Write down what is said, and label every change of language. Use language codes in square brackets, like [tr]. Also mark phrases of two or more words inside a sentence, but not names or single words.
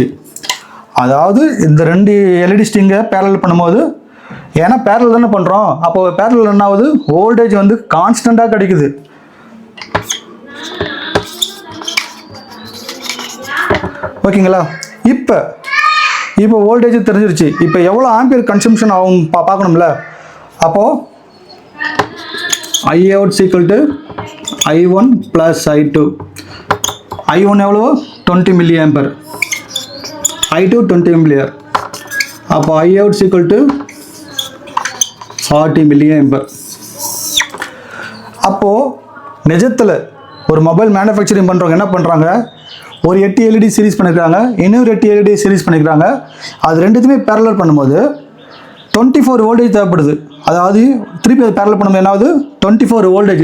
[ta] அதாவது இந்த 2 [en] LED stringை [ta] பேரல் பண்ணும்போது, ஏன்னா பேரல் தானே பண்ணுறோம், அப்போ பேரல் என்ன ஆகுது, வோல்டேஜ் வந்து கான்ஸ்டண்ட்டாக கிடைக்குது. ஓகேங்களா. இப்போ வோல்டேஜ் தெரிஞ்சிருச்சு. இப்போ எவ்வளோ [en] ampere consumption [ta] ஆகும் பார்க்கணும்ல. அப்போது I out = I1 + I2. I1 எவ்வளோ 20 mA, I2 20 mA. அப்போ I out = 40 mA. அப்போது நிஜத்தில் ஒரு [en] mobile manufacturing [ta] பண்ணுறவங்க என்ன பண்ணுறாங்க, ஒரு 8 [en] LED series [ta] பண்ணிக்கிறாங்க, இன்னொரு 8 [en] LED series [ta] பண்ணிக்கிறாங்க. அது ரெண்டுத்துமே பேரலர் பண்ணும்போது 24 வோல்டேஜ் தேவைப்படுது. அதாவது திருப்பி அது பேரலர் பண்ணும்போது என்ன ஆகுது 24 வோல்டேஜ்.